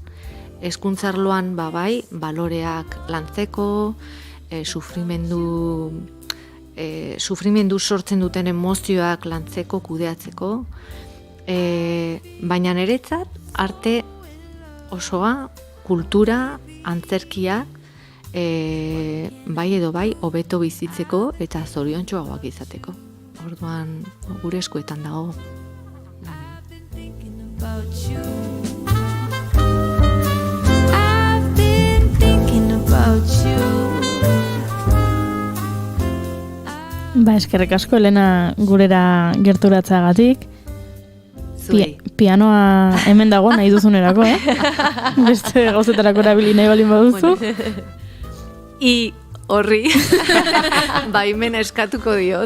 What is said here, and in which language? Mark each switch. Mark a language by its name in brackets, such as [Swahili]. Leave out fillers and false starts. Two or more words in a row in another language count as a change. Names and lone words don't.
[Basque] Hezkuntzarloan bai, baloreak lantzeko, sufrimendu sortzen duten emozioak lantzeko, kudeatzeko, baina niretzat arte osoa, kultura, antzerkia, bai edo bai, hobeto bizitzeko eta zoriontsuagoak izateko. Orduan, gure eskuetan dago. [English] I've been thinking about you. [Basque] Eskerrik asko Elena gurera gerturatzagatik. Pianoa hemen dago nahi duzunerako, Beste gauzetarako erabili nahi balin baduzu. Horri, baimena eskatuko diot.